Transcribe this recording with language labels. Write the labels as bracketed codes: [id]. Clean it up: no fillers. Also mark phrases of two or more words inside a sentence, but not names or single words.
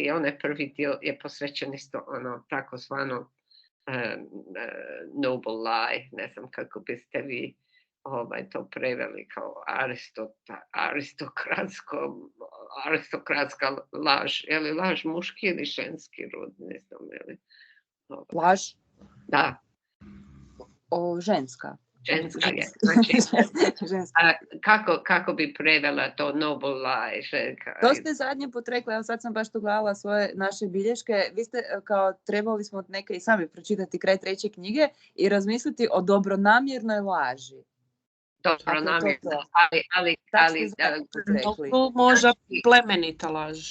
[hr] I onaj prvi dio je posvećen isto ono takozvano [en] noble lie, [hr] ne znam kako biste vi to preveli kao aristokratska laž. Je li laž muški ili ženski rod? Ne znam, je li? Laž? Da. Ženska. Ženska je. Znači, kako bi prevela to [en] noble lie? [hr] Ženka? To ste zadnje put rekli, evo sad sam baš tu gledala svoje naše bilješke. Vi ste kao trebali smo neke i sami pročitati kraj 3. knjige i razmisliti o dobronamjernoj laži. Dobronamjerno, ali možda plemenita laž.